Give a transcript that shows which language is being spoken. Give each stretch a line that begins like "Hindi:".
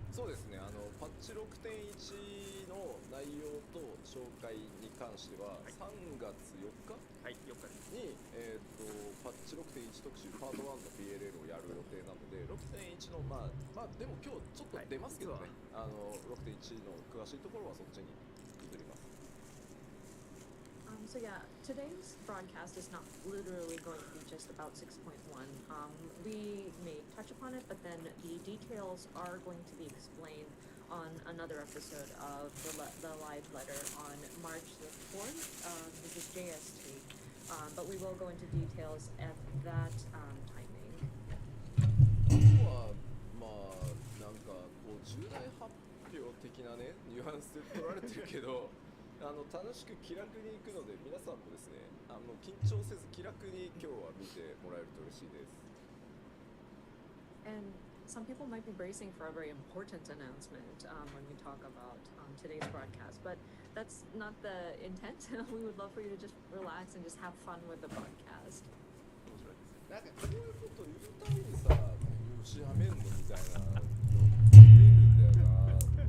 Japanese: そうですね、パッチ 6.1 の内容と紹介に関しては、3月4日、はい、4日に、パッチ 6.1 特集パート1の PLL をやる予定なので、6.1 のまあでも今日ちょっと出ますけどね、6.1 の詳しいところはそっちに移ります。
English: So yeah, today's broadcast is not literally going to be just about 6.1. We may touch upon it, but then the details are going to be explained on another episode of the live letter on March the 4th. This is JST, but we will go into details at that timing.
Japanese: あとはまあなんかこう重大発表的なねニュアンスで取られてるけど。楽しく気楽に行くので皆さんもですね緊張せず気楽に今日は見てもらえると嬉しいです。
English: And some people might be bracing for a very important announcement when we talk about today's broadcast, but that's not the intent. We would love for you to just relax and just have fun with the broadcast.
Japanese: なんかこういうこと言うたびにさ、吉やめんのみたいなの出るんだよな。